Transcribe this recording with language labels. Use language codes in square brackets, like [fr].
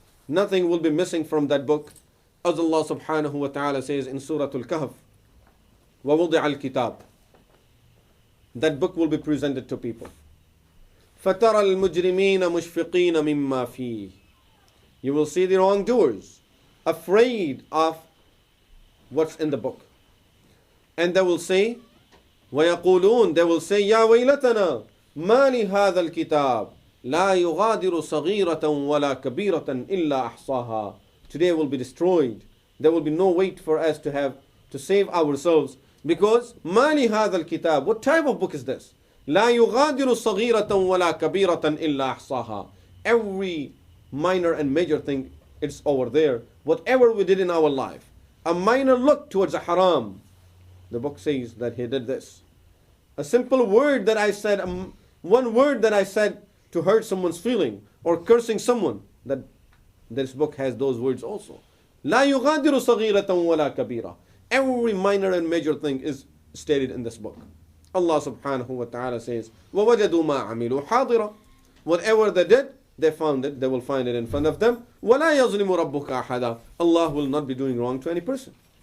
[en] Nothing will be missing from that book. As Allah subhanahu wa ta'ala says in Surah Al-Kahf, [ar] وَوُضِعَ الْكِتَابِ. [en] That book will be presented to people. [ar] فَتَرَى الْمُجْرِمِينَ مُشْفِقِينَ مِمَّا فِيهِ. [en] You will see the wrongdoers afraid of what's in the book. And they will say, [ar] وَيَقُولُونَ, [en] they will say, [ar] يَا وَيْلَتَنَا مَا لِهَذَا الْكِتَابِ لَا يُغَادِرُ صَغِيرَةً وَلَا كَبِيرَةً إِلَّا أَحْصَاهَا. [en] Today will be destroyed. There will be no wait for us to have to save ourselves, because [ar] مَا لِهَذَا الْكِتَابِ. [en] What type of book is this? [ar] لَا يُغَادِرُ صَغِيرَةً وَلَا كَبِيرَةً إِلَّا أَحْصَاهَا. [en] Every minor and major thing, it's over there. Whatever we did in our life, a minor look towards a haram, the book says that he did this. A simple word that I said, one word that I said to hurt someone's feeling, or cursing someone, that this book has those words also. [ar] لا يغادر صغيرة ولا كبيرة. [en] Every minor and major thing is stated in this book. Allah subhanahu wa ta'ala says, [ar] وَوَجَدُوا مَا عَمِلُوا حَاضِرًا. [en] Whatever they did, they found it, they will find it in front of them. [ar] وَلَا يَظْلِمُ رَبُّكَ أَحَدًا. [en] Allah will not be doing wrong to any person.